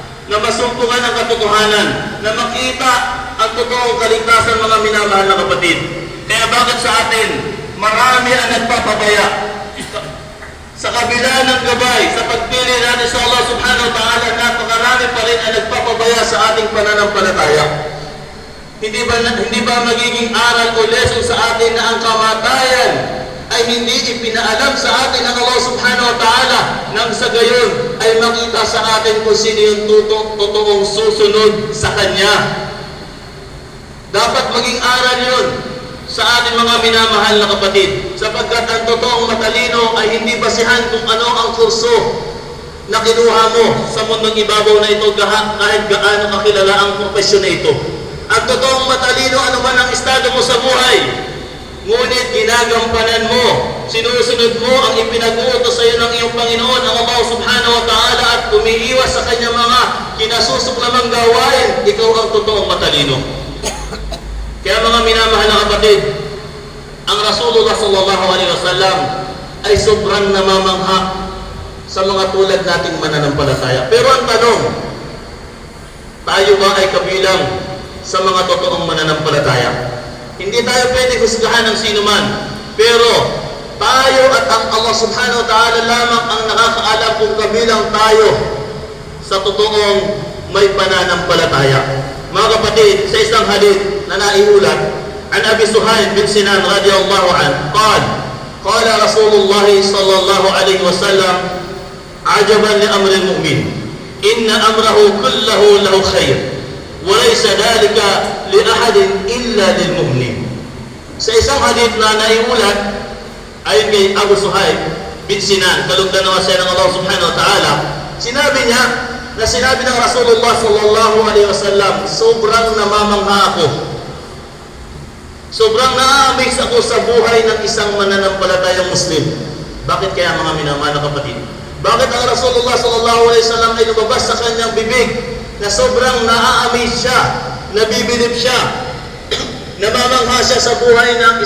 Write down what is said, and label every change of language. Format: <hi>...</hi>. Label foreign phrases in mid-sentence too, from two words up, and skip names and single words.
<tl>na masumpungan ang katotohanan, na makita ang totoong kaligtasan, mga minamahal na kapatid. Kaya bakit sa atin, marami ang nagpapabaya sa kabila ng gabay, sa pagpili natin sa Allah</tl> <ar>سبحانه وتعالى,</ar> <tl>napakarami pa rin ang nagpapabaya sa ating pananampalataya. Hindi ba magiging aral o lesson sa atin na ang kamatayan ay hindi ipinaalam sa atin ng Allah</tl> <ar>سبحانه وتعالى,</ar> <tl>nang sa gayon ay makita sa atin kung sino yung totoong susunod sa Kanya. Dapat maging aral yun sa ating mga minamahal na kapatid, sapagkat ang totoong matalino ay hindi basihan kung ano ang kurso na kinuha mo sa mundong ibabaw na ito, kahit gaano kakilala ang profesyon na ito. Ang totoong matalino, ano man ang estado mo sa buhay, ngunit ginagampanan mo, sinusunod mo ang ipinag-uutos sa iyo ng iyong Panginoon, ang Allah</tl> <ar>سبحانه وتعالى,</ar> <tl>at umiiwas sa kanyang mga kinasusok lamang gawain, ikaw ang totoong matalino. Kaya mga minamahal na kapatid, ang Rasulullah</tl> <ar>صلى الله عليه وسلم</ar> <tl>ay sobrang namamangha sa mga tulad nating mananampalataya. Pero ang tanong, tayo ba ay kabilang sa mga totoong mananampalataya? Hindi tayo pwede husgahan ng sino man, pero tayo at ang Allah</tl> <ar>سبحانه وتعالى</ar> <tl>lamang ang nakakaalam kung kabilang tayo sa totoong may pananampalataya. Mga kapatid, sa isang hadith na naiulat</tl> <ar>عن أبي سهيل بن سنان رضي الله عنه قال رسول الله صلى الله عليه وسلم عجبا لأمر المؤمن إن أمره كله له خير وليس ذلك لأحد إلا للمؤمن.</ar> <tl>Sa isang hadith na naiulat ayon kay Abu Suhail bin Sinan, kalugdan naman siya ng Allah</tl> <ar>سبحانه وتعالى,</ar> <tl>sinabi niya na sinabi ng Rasulullah</tl> <ar>صلى الله عليه وسلم,</ar> <tl>sobrang namamangha ako, sobrang na-amaze ako sa buhay ng isang mananampalatayang Muslim. Bakit kaya, mga minamahal na kapatid? Bakit ang Rasulullah</tl> <ar>صلى الله عليه وسلم</ar> <tl>ay lumabas sa kanyang bibig na sobrang na-amaze siya, nabibilib siya, namamangha siya sa buhay ng</tl>